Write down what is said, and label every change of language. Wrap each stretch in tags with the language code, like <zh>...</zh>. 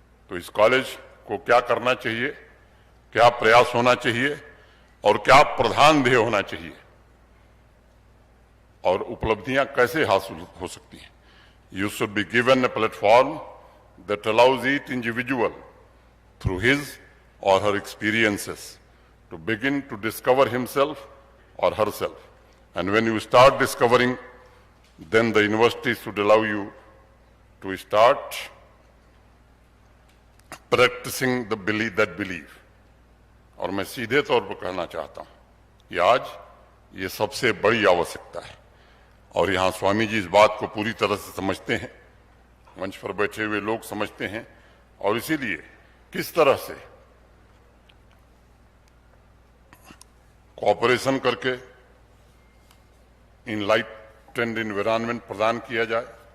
<hi>तो इस कॉलेज को क्या करना चाहिए, क्या प्रयास होना चाहिए और क्या प्रधान ध्येय होना चाहिए, और उपलब्धियां कैसे हासिल हो सकती हैं?</hi> <en>You should be given a platform that allows each individual through his और हर experiences to begin to discover himself or herself. And when you start discovering, then the university should allow you to start practicing the belief, that belief.</en> <hi>और मैं सीधे तौर पर कहना चाहता हूं कि आज ये सबसे बड़ी आवश्यकता है, और यहां स्वामी जी इस बात को पूरी तरह से समझते हैं, मंच पर बैठे हुए लोग समझते हैं, और इसीलिए किस तरह से कॉपरेशन करके इनलाइटेंड एनवायरनमेंट प्रदान किया जाए।</hi>